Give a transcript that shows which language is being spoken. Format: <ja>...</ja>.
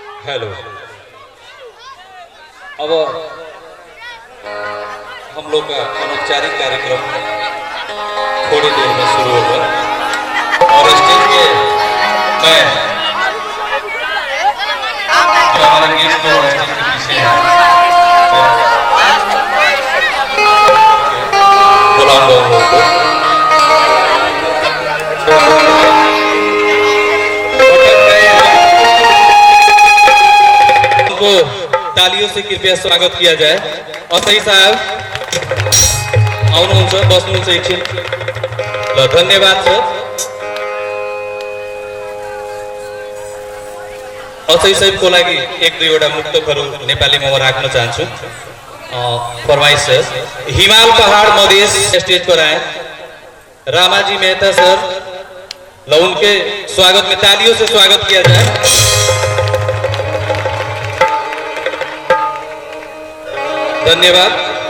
<hi>Hello, अब हम लोग का अनौपचारिक कार्यक्रम थोड़ी देर में शुरू होगा और स्टेज पे मैं जो हमारे गेस्ट को स्टेज के पीछे बुलाऊंगा उनको। तालियों से कृपया स्वागत किया जाए।</hi> <ne>और सही साहब आउनुहुन्छ बस्नुहुन्छ एकछिन ल, धन्यवाद सर। असै साहबको लागि 1-2 मुक्तकहरू नेपालीमा म राख्न चाहन्छु।</ne> <hi>फरमाइश सर, हिमाल पहाड़ मधेश स्टेज पर आए रामाजी मेहता सर, ल उनके स्वागत में तालियों से स्वागत किया जाए। धन्यवाद।</hi>